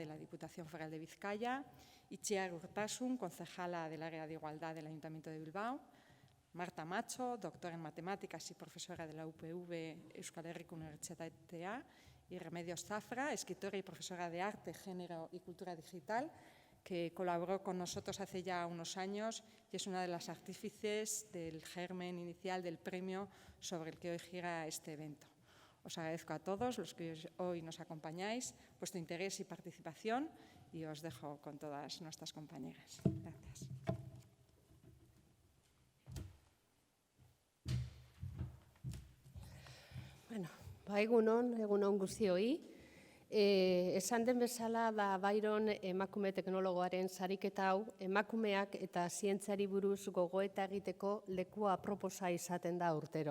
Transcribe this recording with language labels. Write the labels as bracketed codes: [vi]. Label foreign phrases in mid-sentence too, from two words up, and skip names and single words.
[es] la Diputación Foral de Vizcaya, Itziar Urtasun, concejala del área de Igualdad del Ayuntamiento de Bilbao, Marta Macho, doctora en Matemáticas y profesora de la UPV Euskal Herriko Unibertsitatea, y Remedios Zafra, escritora y profesora de Arte, Género y Cultura Digital, que colaboró con nosotros hace ya unos años y es una de las artífices del germen inicial del premio sobre el que hoy gira este evento. Os agradezco a todos los que hoy nos acompañáis, vuestro interés y participación, y os dejo con todas nuestras compañeras. Gracias. [eu] Bueno, egunon guztioi. Esan den bezala da Byron emakume teknologoaren sariketa hau emakumeak eta zientziari buruz gogoeta egiteko lekua aproposa izaten da urtero.